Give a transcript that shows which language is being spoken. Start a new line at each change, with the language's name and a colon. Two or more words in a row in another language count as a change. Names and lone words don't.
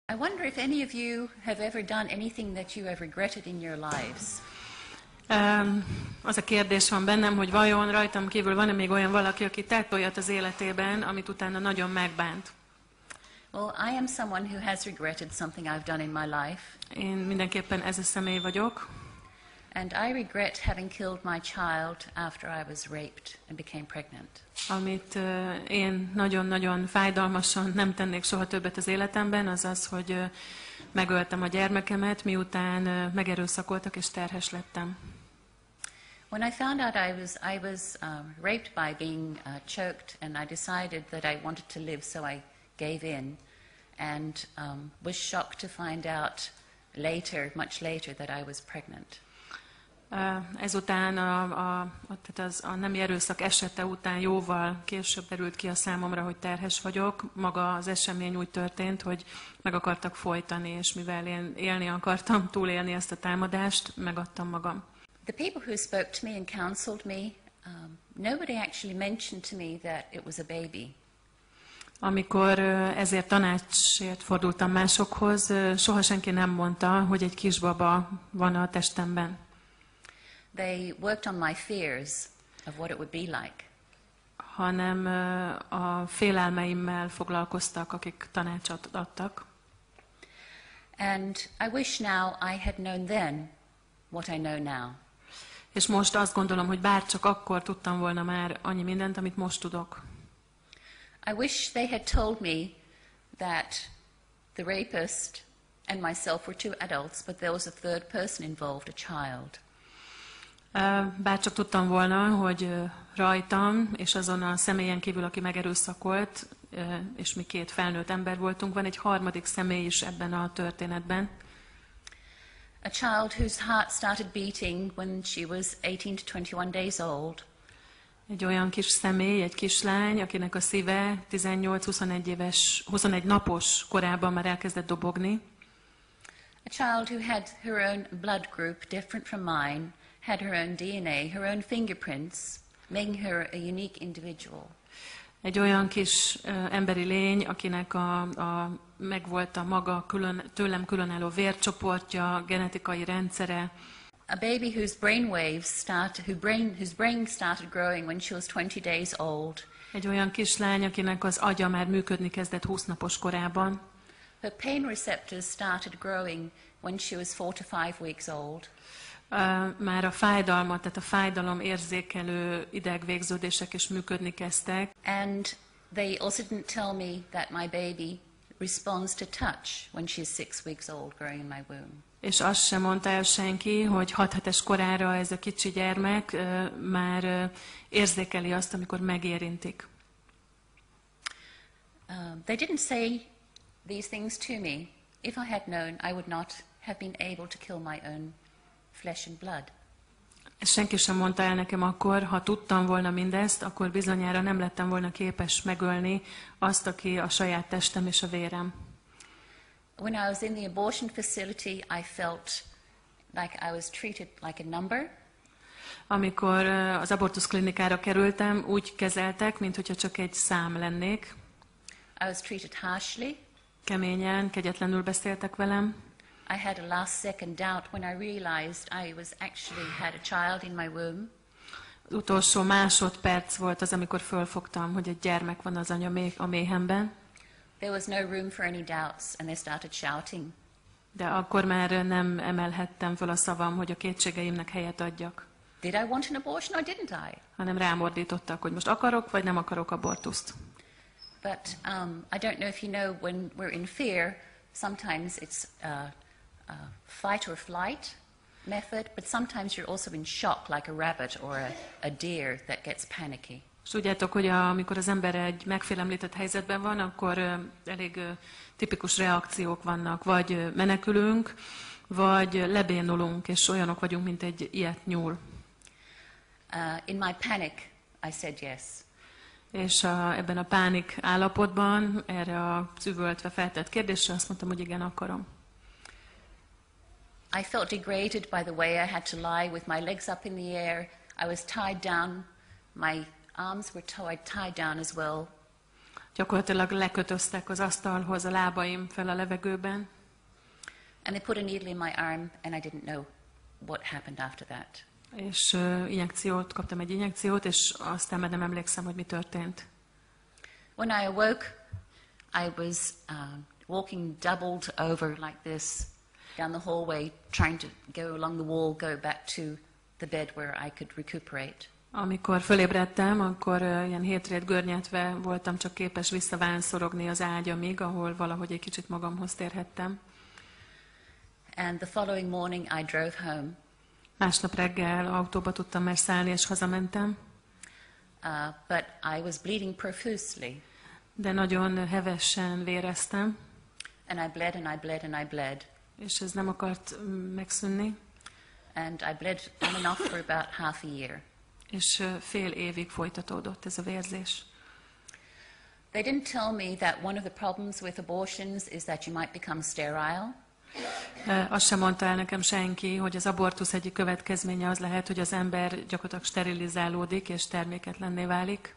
English: I wonder if any of you have ever done anything that you have regretted in your lives.
Hungarian: Az a kérdés van bennem, hogy vajon rajtam kívül van-e még olyan valaki, aki tett olyat az életében, amit utána nagyon megbánt.
English: Well, I am someone who has regretted something I've done in my life.
Hungarian: Én mindenképpen ez a személy vagyok.
English: And I regret having killed my child after I was raped and became pregnant.
Hungarian: Amit én nagyon-nagyon fájdalmasan nem tennék soha többet az életemben, az az, hogy megöltem a gyermekemet, miután megerőszakoltak és terhes lettem.
English: When I found out I was raped by being choked, and I decided that I wanted to live, so I gave in, and was shocked to find out later, much later, that I was pregnant.
Hungarian: Ezután a nemi erőszak esete után jóval később derült ki a számomra, hogy terhes vagyok. Maga az esemény úgy történt, hogy meg akartak folytani, és mivel én élni akartam, túlélni ezt a támadást, megadtam magam.
English: The people who spoke to me and counseled me, nobody actually mentioned to me that it was a baby.
Hungarian: Amikor ezért tanácsért fordultam másokhoz, soha senki nem mondta, hogy egy kisbaba van a testemben.
English: They worked on my fears of what it would be like.
Hungarian: Hanem a félelmeimmel foglalkoztak, akik tanácsot adtak.
English: And I wish now I had known then what I know now.
Hungarian: És most azt gondolom, hogy bár csak akkor tudtam volna már annyi mindent, amit most tudok.
English: I wish they had told me that the rapist and myself were two adults, but there was a third person involved, a child.
Hungarian: Bár csak tudtam volna, hogy rajtam és azon a személyen kívül, aki megerőszakolt, és mi két felnőtt ember voltunk, van egy harmadik személy is ebben a történetben.
English: A child whose heart started beating when she was 18 to 21 days old.
Hungarian: Egy olyan kis személy, egy kislány, akinek a szíve 18-21 napos korában már elkezdett dobogni.
English: A child who had her own blood group, different from mine, had her own DNA, her own fingerprints, making her a unique individual.
Hungarian: Egy olyan kis emberi lény, akinek megvolt a maga tőlem különálló vércsoportja, genetikai rendszere.
English: A baby whose brain started growing when she was 20 days old.
Hungarian: Egy olyan kislány, akinek az agya már működni kezdett 20 napos korában.
English: Her pain receptors started growing when she was 4 to 5 weeks old.
Hungarian: Már a fájdalmat, tehát a fájdalom érzékelő idegvégződések is működni kezdtek.
English: And they also didn't tell me that my baby responds to touch when she's 6 weeks old growing in my womb.
Hungarian: És azt sem mondta el senki, hogy 6 hetes korára ez a kicsi gyermek már érzékeli azt, amikor megérintik.
English: They didn't say these things to me. If I had known, I would not have been able to kill my own flesh and blood.
Hungarian: Senki sem mondta el nekem akkor, ha tudtam volna mindezt, akkor bizonyára nem lettem volna képes megölni azt, aki a saját testem és a vérem.
English: When I was in the abortion facility, I felt like I was treated like a number.
Hungarian: Amikor az abortuszklinikára kerültem, úgy kezeltek, mintha csak egy szám lennék.
English: I was treated harshly.
Hungarian: Keményen, kegyetlenül beszéltek velem.
English: I had a last second doubt when I realized I was actually had a child in my womb.
Hungarian: Utolsó másodperc volt az, amikor fölfogtam, hogy egy gyermek van az a méhemben.
English: There was no room for any doubts, and they started shouting.
Hungarian: De akkor már nem emelhettem föl a szavam, hogy a kétségeimnek helyet adjak.
English: Did I want an abortion or didn't I?
Hungarian: Hanem rámordítottak, hogy most akarok, vagy nem akarok abortuszt.
English: But I don't know if you know, when we're in fear, sometimes it's fight or flight method, but sometimes you're also in shock, like a rabbit or a deer that gets panicky.
Hungarian: És tudjátok, hogy amikor az ember egy megfélemlített helyzetben van, akkor elég tipikus reakciók vannak. Vagy menekülünk, vagy lebénulunk, és olyanok vagyunk, mint egy ilyet nyúl.
English: In my panic, I said yes.
Hungarian: És ebben a pánik állapotban, erre az üvöltve feltett kérdésre azt mondtam, hogy igen, akarom.
English: I felt degraded by the way I had to lie with my legs up in the air. I was tied down. My arms were tied down as well.
Hungarian: Gyakorlatilag lekötöztek az asztalhoz, a lábaim fel a levegőben.
English: And they put a needle in my arm, and I didn't know what happened after that.
Hungarian: És kaptam egy injekciót, és aztán már nem emlékszem, hogy mi történt.
English: When I awoke, I was walking doubled over like this down the hallway, trying to go along the wall, go back to the bed where I could recuperate.
Hungarian: Amikor fölébredtem, akkor ilyen hétrét görnyedve voltam csak képes visszavánszorogni az ágyamig, ahol valahogy egy kicsit magamhoz térhettem.
English: And the following morning I drove home.
Hungarian: Másnap reggel autóba tudtam már szállni, és hazamentem.
English: But I was bleeding profusely.
Hungarian: De nagyon hevesen véreztem.
English: And I bled and I bled and I bled.
Hungarian: És ez nem akart megszűnni.
English: And I bled on and off for about half a year.
Hungarian: És fél évig folytatódott ez a vérzés.
English: They didn't tell me that one of the problems with abortions is that you might become sterile.
Hungarian: Azt sem mondta el nekem senki, hogy az abortusz egyik következménye az lehet, hogy az ember gyakorlatilag sterilizálódik és terméketlenné válik.